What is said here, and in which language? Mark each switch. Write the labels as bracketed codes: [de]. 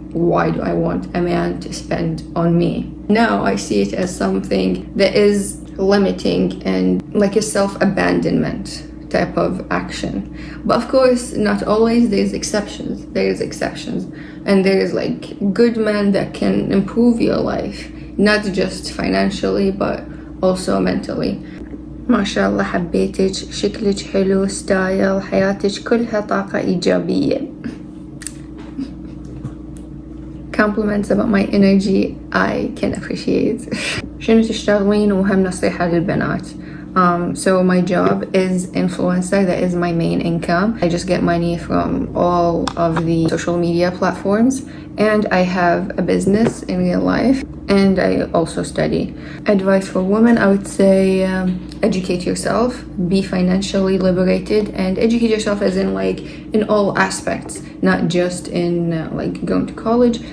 [en] Why do I want a man to spend on me? Now I see it as something that is limiting and like a self-abandonment type of action. But of course, not always. There's exceptions. And there's like good men that can improve your life, not just financially but also mentally. [ar] ما شاء الله حبيتك، شكلك حلو، ستايل، حياتك كلها طاقة إيجابية. [en] Compliments about my energy I can appreciate. [ar] شنو تشتغلين؟ وهم نصيحة للبنات. [en] So my job is influencer. That is my main income. I just get money from all of the social media platforms, and I have a business in real life, and I also study. Advice for women, I would say educate yourself, be financially liberated, and educate yourself as in like in all aspects, not just in like going to college.